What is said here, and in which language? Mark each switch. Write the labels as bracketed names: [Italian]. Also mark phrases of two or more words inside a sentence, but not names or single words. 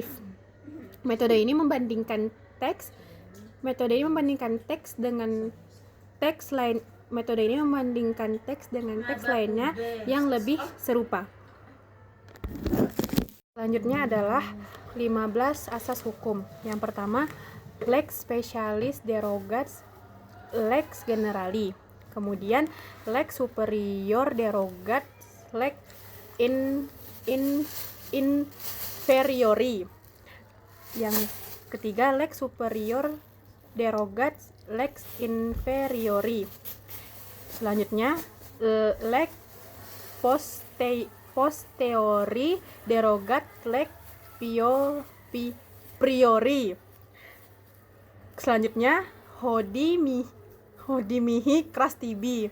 [Indonesian] Metode ini membandingkan teks dengan teks lainnya yang lebih serupa. Selanjutnya adalah 15 asas hukum. Yang pertama, [Latin] lex specialis derogat lex generali. Kemudian lex superior derogat lex inferiori. [Indonesian] Yang ketiga, [Latin] lex superior derogat lex inferiori. Selanjutnya, lex posteriori derogat lex priori. Selanjutnya, hodie cras tibi.